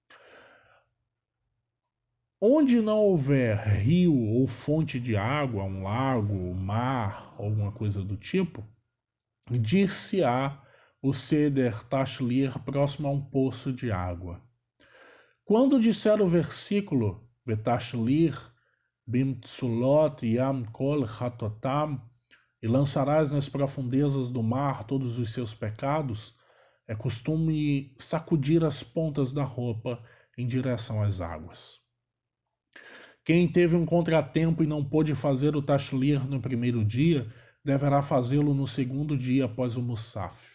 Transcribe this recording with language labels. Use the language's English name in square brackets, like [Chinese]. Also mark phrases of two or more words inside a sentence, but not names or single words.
[Portuguese] Onde não houver rio ou fonte de água, um lago, um mar, alguma coisa do tipo, dir-se-á o [Hebrew] סדר תשליך [Portuguese] próximo a um poço de água. Quando disser o versículo [Hebrew] ותשליך במצולות ים כל חטאתם [Portuguese] e lançarás nas profundezas do mar todos os seus pecados, é costume sacudir as pontas da roupa em direção às águas. Quem teve um contratempo e não pôde fazer o Tashlir no primeiro dia, deverá fazê-lo no segundo dia após o Musaf.